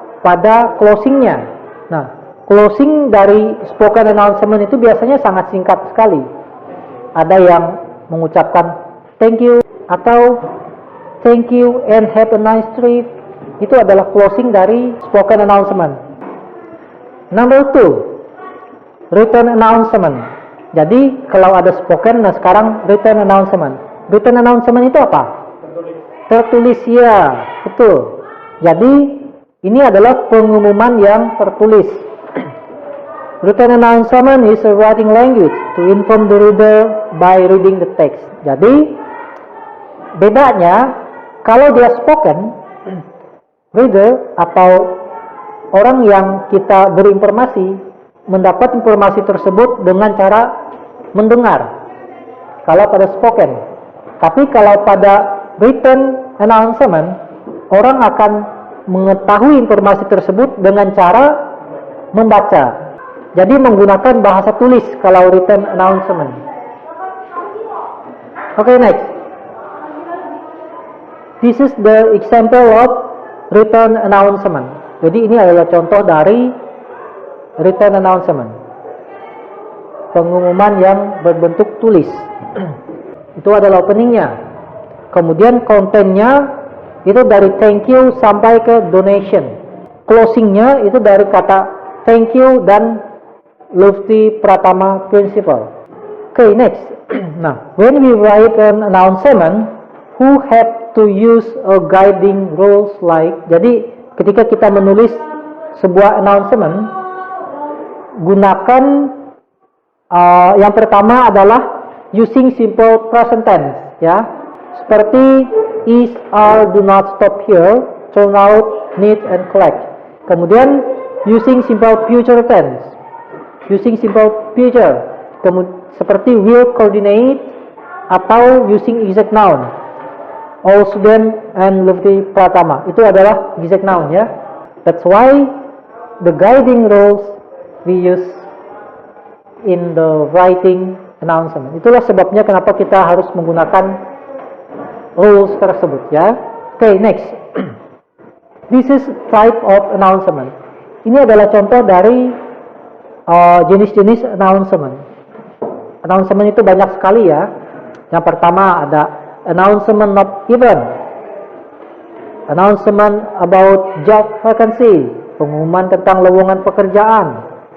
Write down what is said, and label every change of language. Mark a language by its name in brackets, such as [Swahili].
[Indonesian] Pada closingnya. Nah, closing dari spoken announcement itu biasanya sangat singkat sekali. Ada yang mengucapkan thank you atau [English] thank you and have a nice trip. [Indonesian] Itu adalah closing dari spoken announcement. [English] Number two, written announcement. [Indonesian] Jadi kalau ada spoken, nah sekarang written announcement. Written announcement itu apa? Tertulis ya, betul. Jadi ini adalah pengumuman yang tertulis. [English] Written announcement is a writing language to inform the reader by reading the text. [Indonesian] Jadi, bedanya, kalau dia spoken, reader atau orang yang kita beri informasi, mendapat informasi tersebut dengan cara mendengar. Kalau pada spoken. Tapi kalau pada written announcement, orang akan mengetahui informasi tersebut dengan cara membaca. Jadi menggunakan bahasa tulis kalau written announcement. [English] Okay, next. This is the example of written announcement. [Indonesian] Jadi ini adalah contoh dari written announcement. Pengumuman yang berbentuk tulis. Itu adalah openingnya. Kemudian kontennya itu dari thank you sampai ke donation. Closingnya itu dari kata thank you dan Lufti Pratama Principle. [English] Okay, next. Nah, when we write an announcement, who have to use a guiding rules like. [Indonesian] Jadi ketika kita menulis sebuah announcement, gunakan yang pertama adalah [English] using simple present tense, [Indonesian] ya. [English] Seperti is, are, do not stop here, turn out, need, and collect. Kemudian using simple future tense, using simple future, seperti will, coordinate, atau using exact noun, all student and Lufti Pratama. [Indonesian] Itu adalah exact noun, ya. [English] That's why the guiding rules we use in the writing announcement. [Indonesian] Itulah sebabnya kenapa kita harus menggunakan rules tersebut, ya. [English] Okay, next. This is type of announcement. [Indonesian] Ini adalah contoh dari jenis-jenis announcement. Announcement itu banyak sekali, ya. Yang pertama ada [English] announcement of event, announcement about job vacancy, [Indonesian] pengumuman tentang lowongan pekerjaan.